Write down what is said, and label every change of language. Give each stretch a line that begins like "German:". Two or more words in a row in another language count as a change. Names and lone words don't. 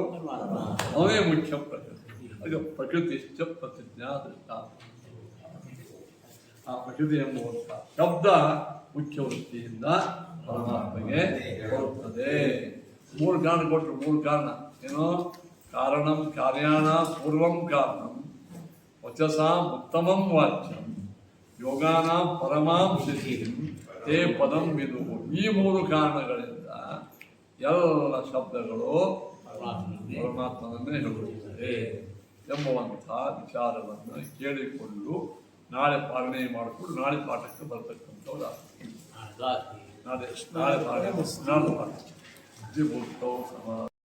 Kannada: ಅವನೇ ಮುಖ್ಯ ಪ್ರಕೃತಿ. ಆಗ
Sanskrit: ಪ್ರಕೃತಿಶ್ಚ ಪ್ರತಿಜ್ಞಾ ದೃಷ್ಟ.
Kannada: ಆ ಪ್ರಕೃತಿ ಎಂಬುವಂಥ ಶಬ್ದ ಮುಖ್ಯ ವೃತ್ತಿಯಿಂದ ಪರಮಾತ್ಮಗೆ ಬರುತ್ತದೆ. ಮೂರು ಕಾರಣ ಕೊಟ್ಟರು. ಮೂರು ಕಾರಣ ಏನು?
Sanskrit: ಕಾರಣಂ ಕಾರ್ಯಾಣ ಪೂರ್ವಂ ಕಾರಣಂ ವಚಸಾಂ ಉತ್ತಮಂ ವಾಚ್ಯಂ ಯೋಗಾನಾಂ ಪರಮಾಂ ಸಿದ್ಧಿಂ ತೇ ಪದಂ ವಿದುಹು.
Kannada: ಈ ಮೂರು ಕಾರಣಗಳಿಂದ ಎಲ್ಲ ಶಬ್ದಗಳು ಪರಮಾತ್ಮನನ್ನೇ ಹೇಳುತ್ತದೆ ಎಂಬುವಂಥ ವಿಚಾರವನ್ನು ಕೇಳಿಕೊಂಡು ನಾಳೆ ಪಾಲನೆ ಮಾಡಿಕೊಂಡು ನಾಳೆ ಪಾಠಕ್ಕೆ ಬರ್ತಕ್ಕಂಥವ್ರು ನಾಳೆ ಪಾಠ ನಾಳೆ ಪಾಠ.